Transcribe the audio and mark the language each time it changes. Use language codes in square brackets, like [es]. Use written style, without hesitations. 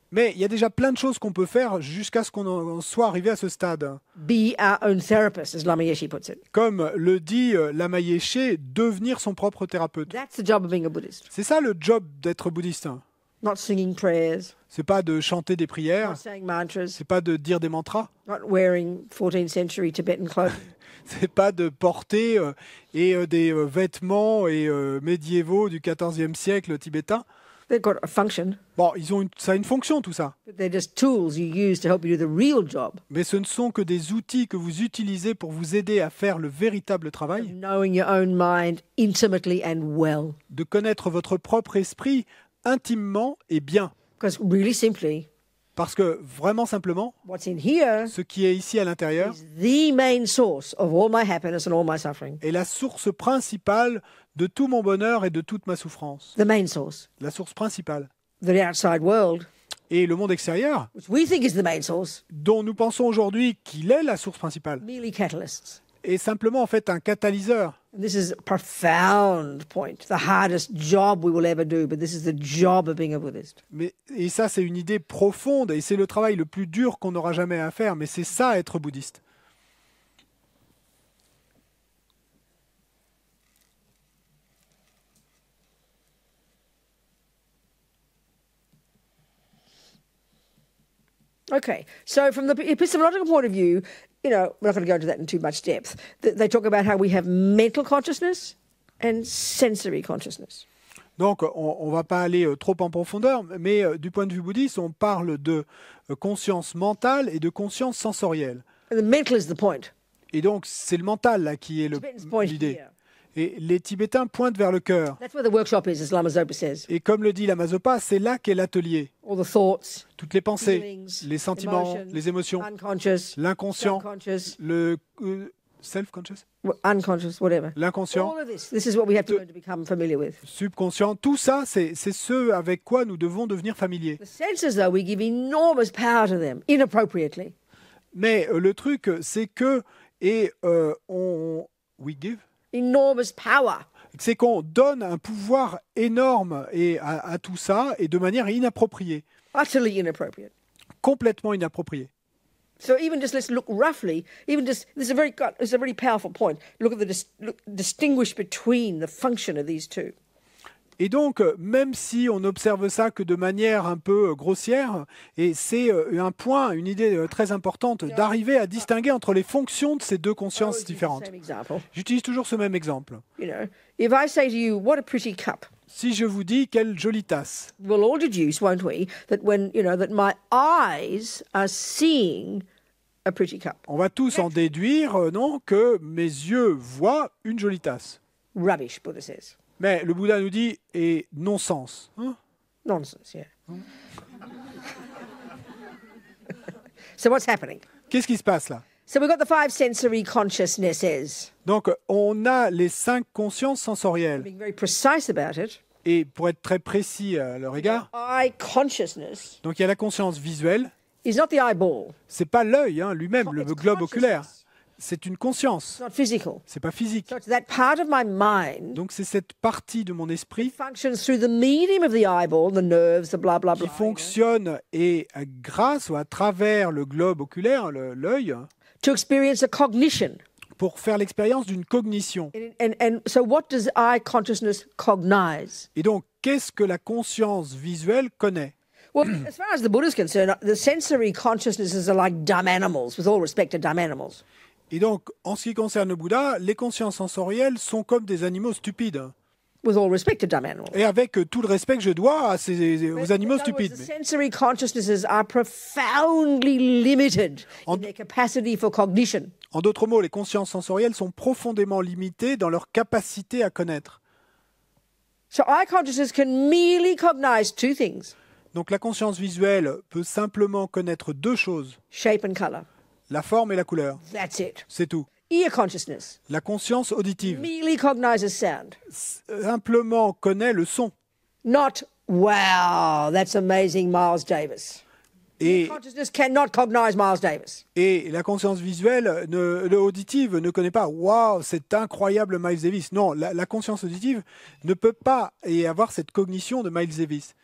[fr] Mais il y a déjà plein de choses qu'on peut faire jusqu'à ce qu'on en soit arrivé à ce stade. [en] Be our own therapist, as Lama Yeshe puts it. [fr] Comme le dit Lama Yeshe, devenir son propre thérapeute. [en] That's the job of being a Buddhist. [fr] C'est ça le job d'être bouddhiste. [en] not singing prayers, [fr] C'est pas de chanter des prières, [en] not saying mantras, [fr] c'est pas de dire des mantras, [en] not wearing 14th century Tibetan clothing. [fr] c'est pas de porter des vêtements médiévaux du XIVe siècle tibétain. [en] They've got a function, [fr] Bon, ça a une fonction tout ça, [en] but they're just tools you use to help you do the real job [fr] mais ce ne sont que des outils que vous utilisez pour vous aider à faire le véritable [en] of [fr] travail, [en] knowing your own mind intimately and well. [fr] de connaître votre propre esprit intimement et bien. [en] Because really simply, [fr] Parce que vraiment simplement, [en] what's in here [fr] ce qui est ici à l'intérieur [en] is the main source of all my happiness and all my suffering. [fr] est la source principale de tout mon bonheur et de toute ma souffrance. [en] The main source. [fr] La source principale. [en] The outside world, [fr] Et le monde extérieur, [en] which we think is the main source, [fr] dont nous pensons aujourd'hui qu'il est la source principale, [en] merely catalysts. [fr] est simplement en fait un catalyseur. [en] And this is a profound point, the hardest job we will ever do, but this is the job of being a Buddhist. [fr] Et ça, c'est une idée profonde et c'est le travail le plus dur qu'on n'aura jamais à faire, mais c'est ça être bouddhiste. [en] Okay, so from the epistemological point of view, we're not going to go into that in too much depth. They talk about how we have mental consciousness and sensory consciousness. [fr] Donc, on ne va pas aller trop en profondeur, mais du point de vue bouddhiste, on parle de conscience mentale et de conscience sensorielle. [en] And the mental is the point. [fr] Et donc, c'est le mental là qui est [en] Tibetans point [fr] l'idée. [en] here. [fr] Et les Tibétains pointent vers le cœur. [en] That's where the workshop is, as Lama Zopa says. [fr] Et comme le dit Lama Zopa, c'est là qu'est l'atelier. [en] All the thoughts, [fr] Toutes les pensées, [en] feelings, [fr] les sentiments, [en] emotions, [fr] les émotions, [en] unconscious, [fr] l'inconscient, [en] subconscious, [fr] le self-conscious, [en] unconscious, whatever. [fr] l'inconscient, [en] All of this is what we have to learn to become familiar with. [fr] subconscient, tout ça, c'est ce avec quoi nous devons devenir familiers. [en] The senses, though, we give enormous power to them, inappropriately. [fr] Mais le truc, c'est que, [en] we give, Enormous power. [fr] c'est qu'on donne un pouvoir énorme à tout ça et de manière inappropriée, [en] Utterly inappropriate. [fr] complètement inappropriée. [en] So even just let's look roughly. Even just this is a very powerful point. Look at distinguish between the function of these two. [fr] Et donc, même si on observe ça que de manière un peu grossière, et c'est un point, une idée très importante, d'arriver à distinguer entre les fonctions de ces deux consciences différentes. [en] Same example. [fr] J'utilise toujours ce même exemple. [en] If I say to you, "What a pretty cup," [fr] Si je vous dis quelle jolie tasse, [en] we'll all deduce, won't we, that that my eyes are seeing a pretty cup. [fr] on va tous en déduire, non, que mes yeux voient une jolie tasse. [en] Rubbish, Buddha says. [fr] Mais le Bouddha nous dit, et non-sens. Hein? [en] Nonsense, yeah. So what's happening? [fr] Qu'est-ce qui se passe là? [en] So we've got the 5 sensory consciousnesses. [fr] Donc, on a les 5 consciences sensorielles. [en] Being very precise about it. [fr] Et pour être très précis à leur égard, [en] Eye consciousness [fr] donc il y a la conscience visuelle. [en] is not the eyeball. [fr] C'est pas l'œil lui-même, le [en] It's [fr] globe oculaire. [en] consciousness. [fr] C'est une conscience. [en] It's not physical. [fr] C'est pas physique. [en] So it's that part of my mind [fr] Donc c'est cette partie de mon esprit [en] functions through the medium of the eyeball, the nerves, the blah blah [fr] qui [en] blah. [fr] fonctionne et grâce ou à travers le globe oculaire, l'œil, [en] To experience a cognition. [fr] pour faire l'expérience d'une cognition. [en] And so what does eye consciousness cognize? [fr] Et donc, qu'est-ce que la conscience visuelle connaît? [en] Well, as far as the Buddha is concerned, the sensory consciousnesses are like dumb animals, with all respect to dumb animals. [fr] Et donc, en ce qui concerne le Bouddha, les consciences sensorielles sont comme des animaux stupides. [en] With all respect to dumb animals. [fr] Et avec tout le respect que je dois aux animaux [en] In other words, [fr] stupides. [en] the sensory consciousnesses are profoundly limited in their capacity for cognition. [fr] En d'autres mots, les consciences sensorielles sont profondément limitées dans leur capacité à connaître. [en] So eye consciousness can merely cognize 2 things, [fr] Donc la conscience visuelle peut simplement connaître 2 choses, [en] shape and color. [fr] la forme et la couleur. [en] That's it. [fr] C'est tout. [en] Ear consciousness [fr] La conscience auditive [en] merely cognizes sound. [fr] simplement connaît le son. [en] Not, wow, that's amazing, Miles Davis. [fr] Et, [en] Consciousness cannot cognize Miles Davis. [fr] et la conscience visuelle, auditive, ne connaît pas « Waouh, c'est incroyable Miles Davis ». Non, la conscience auditive ne peut pas avoir cette cognition de Miles Davis.